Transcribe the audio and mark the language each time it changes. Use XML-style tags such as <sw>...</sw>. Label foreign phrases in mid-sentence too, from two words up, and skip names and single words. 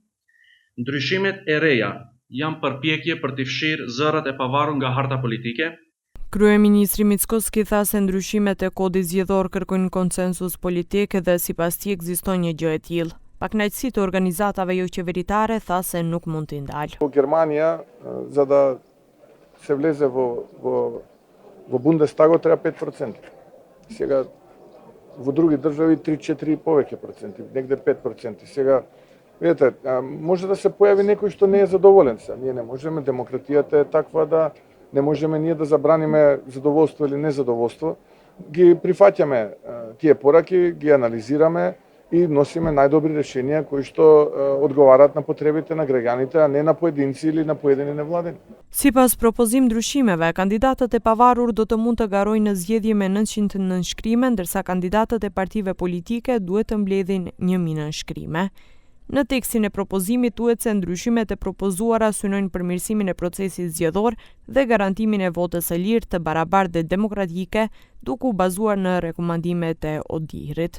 <sq>Ndryshimet e reja janë përpjekje për të fshirë zërat e pavarur nga harta politike. Kryeministri Mickoski tha se ndryshimet e kodit zgjedhor kërkojnë konsensus politik dhe sipas tij ekziston një gjë e tillë. Pakënaqësi të organizatave jo qeveritare tha se nuk mund t'i ndalë.</sq> <mk>Германия, за да се влезе во Бундестагот треба 5%. Сега во други држави 3-4 повеќе проценти, негде 5%. Сега видите, може да се појави некој што не е задоволен се. Ние не можеме, демократијата е таква да не можеме ние да забраниме задоволство или незадоволство. Ги прифаќаме тие пораки, ги анализираме и носиме најдобри решенија кои што одговарат на потребите на граѓаните, а не на поединци или на поедини невладени.</mk> <sq>Sipas propozim ndryshimeve, kandidatët e pavarur do të mund të garojnë në zgjedhje me 900 nënshkrime, ndërsa kandidatët e partive politike duhet të mbledhin 1000 nënshkrime. Në tekstin e propozimit thuhet se ndryshimet e propozuara synojnë përmirësimin e procesit zgjedhor dhe garantimin e votës së lirë, të barabartë dhe demokratike, duke u bazuar në rekomandimet e ODIHR-it.</sq>